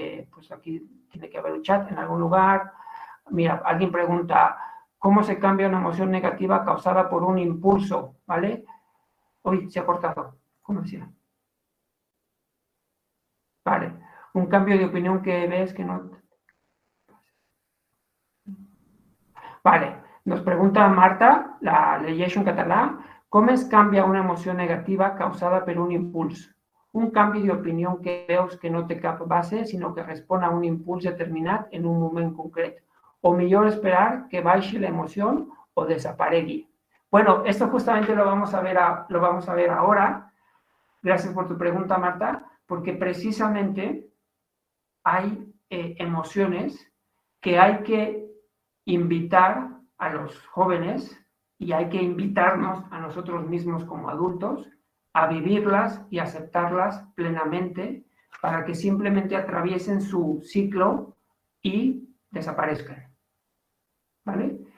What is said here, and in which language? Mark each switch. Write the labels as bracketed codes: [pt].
[es] Pues aquí tiene que haber un chat en algún lugar. Mira, alguien pregunta, ¿cómo se cambia una emoción negativa causada por un impulso? ¿Vale? Uy, se ha cortado. ¿Cómo decía? Vale. Un cambio de opinión que ves que no... Vale. Nos pregunta Marta, [ca] la llegeix en català, com es canvia una emoció negativa causada per un impuls? Un canvi d'opinió que veus que no té cap base, sinó que respon a un impuls determinat en un moment concret. O millor esperar que baixi la emoción o desaparegui. [es] Bueno, esto justamente lo vamos a ver ahora. Gracias por tu pregunta, Marta, porque precisamente hay emociones que hay que invitar a los jóvenes y hay que invitarnos a nosotros mismos como adultos a vivirlas y aceptarlas plenamente para que simplemente atraviesen su ciclo y desaparezcan. ¿Vale?